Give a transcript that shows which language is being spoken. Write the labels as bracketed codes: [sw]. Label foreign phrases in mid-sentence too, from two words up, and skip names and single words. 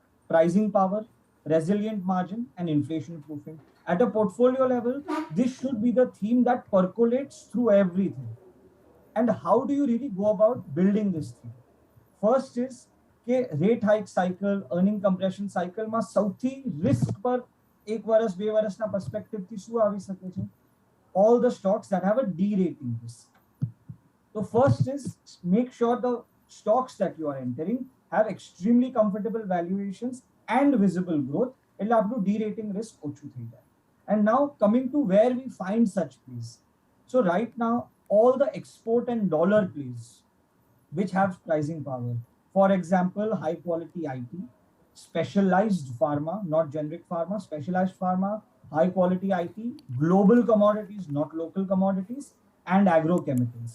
[en] Pricing power, resilient margin, and inflation proofing. At a portfolio level, this should be the theme that percolates through everything. And how do you really go about building this theme? First is [gu] કે [en] rate hike cycle, earning compression cycle [gu] માં સૌથી risk પર એક વર્ષ બે વર્ષના perspective થી શું આવી શકે છે? [en] All the stocks that have a derating risk. So first is make sure the stocks that you are entering have extremely comfortable valuations and visible growth. [gu] એટલે આપણું [en] derating risk [gu] ઓછું થઈ જાય. [en] And now coming to where we find such plays. So right now, all the export and dollar plays which have pricing power. For example, high quality IT, specialized pharma, not generic pharma, specialized pharma, high quality IT, global commodities, not local commodities, and agrochemicals.